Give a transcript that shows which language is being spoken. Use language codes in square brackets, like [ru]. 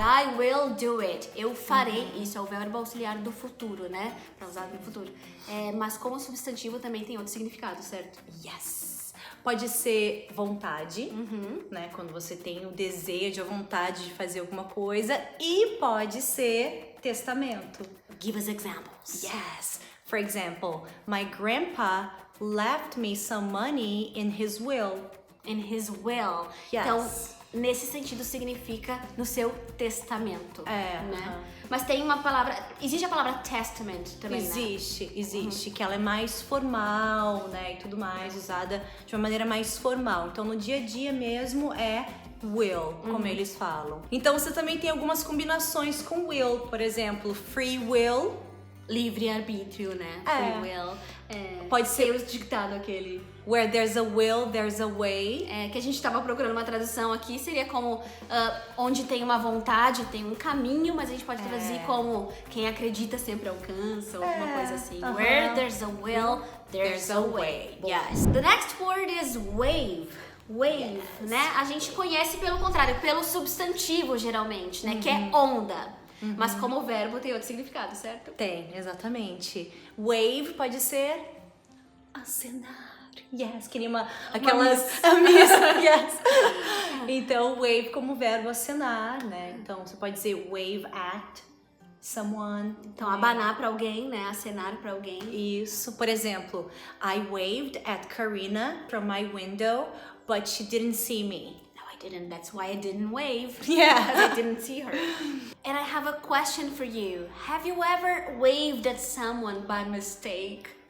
[en] I will do it. [pt] Eu farei. Isso é o verbo auxiliar do futuro, né? Pra usar no futuro. Mas como substantivo também tem outro significado, certo? Yes. Pode ser vontade, né? Quando você tem o desejo, a vontade de fazer alguma coisa. E pode ser testamento. [en] Give us examples. Yes. For example, my grandpa left me some money in his will. In his will. Yes. [pt] Então, nesse sentido, significa no seu testamento. Né? Mas tem uma palavra... Existe a palavra testament também, né? Existe, que ela é mais formal, né, e tudo mais, usada de uma maneira mais formal. Então, no dia a dia mesmo é will, como eles falam. Então, você também tem algumas combinações com will, por exemplo, free will. Livre-arbítrio, né? Free will. Pode ser o ditado aquele... [en] Where there's a will, there's a way. [pt] Que a gente tava procurando uma tradução aqui, seria como onde tem uma vontade, tem um caminho, mas a gente pode traduzir como quem acredita sempre alcança, ou alguma coisa assim. [en] Where there's a will, there's a way. Yes. The next word is wave. Wave, né? [pt] A gente conhece pelo contrário, pelo substantivo, geralmente, né? Que é onda. Mas como verbo tem outro significado, certo? Tem, exatamente. Wave pode ser acenar. Yes, que nem aquelas missa. Yes. Então, wave como verbo acenar, né? Então, você pode dizer [en] wave at someone. [pt] Então, abanar pra alguém, né? Acenar pra alguém. Isso. Por exemplo, [en] I waved at Karina from my window, but she didn't see me. Didn't. That's why I didn't wave. Yeah. Because I didn't see her. And I have a question for you. Have you ever waved at someone by mistake?